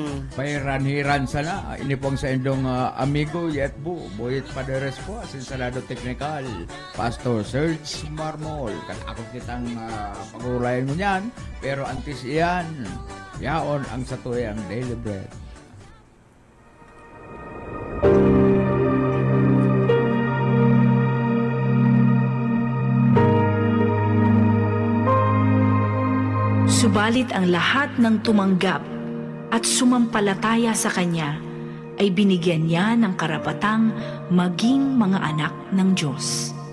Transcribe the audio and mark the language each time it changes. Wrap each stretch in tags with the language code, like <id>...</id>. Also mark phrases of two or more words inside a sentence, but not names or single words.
<bik>Pairan-hiran sana. Ini pong sa indong amigo Yetbu, Boyet Paderes po, asin sa lado technical, Pastor Serge Marmol. Ako kitang pag-ulayan mo niyan, pero antis iyan, yaon ang satuyang daily bread.</bik> <tl>Subalit ang lahat ng tumanggap at sumampalataya sa Kanya ay binigyan niya ng karapatang maging mga anak ng Diyos.</tl>